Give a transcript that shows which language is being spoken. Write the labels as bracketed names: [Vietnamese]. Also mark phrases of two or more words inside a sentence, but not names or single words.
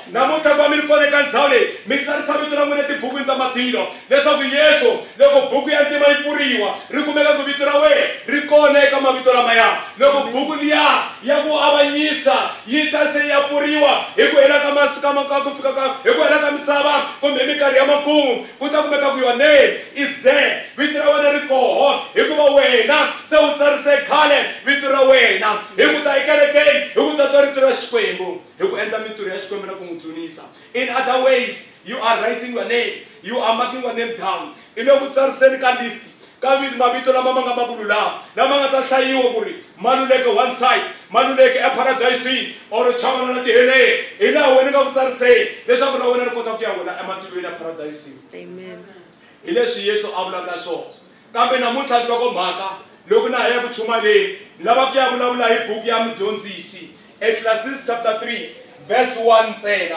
[Tsonga] Namuntlha ku va mi ri kona eka ndhawu leyi mi tsarisa vito ra n'wina etibukwini ta matilo, leswaku Yesu loko buku ya ntima yi pfuriwa ri kumeka ku vito ra wena ri kona eka mavito lamaya. Loko buku liya ya ku avanyisa yi ta se ya pfuriwa hi ku hela ka masiku hi ku hela ka misava kumbe mi minkarhi ya makumu ku ta kumeka ku [English] your name is there, [Tsonga] vito ra wena ri koho hikuva wena se u tsarise khale vito ra wena hi ku ta ekerekeni hi ku ta twa rito ra Xikwembu hi ku endla mintirho ya Xikwembu na ku n'wi dzunisa. [English] In other ways, you are writing your name, you are marking your name down. [Tsonga] I le ku tsariseni ka list ka mavito lama ma nga makululama lama nga ta hlayiwa ku ri maluleke [English] one side, [Tsonga] maluleke eparadisini or chavana na tihele hi laha wena nga ku tsariseni leswaku na wena ri kota ku ya wena ematilweni ya paradisini. Amen. Hi leswi Yesu a vulavula swona. Kambe namuntlha nhlokomhaka loko na ha ya ku chuma leyi ni lava ku ya vulavula hi buku ya mudyondzisi Ecclesiastes [English] chapter 3 verse 1 [Tsonga] ntsena.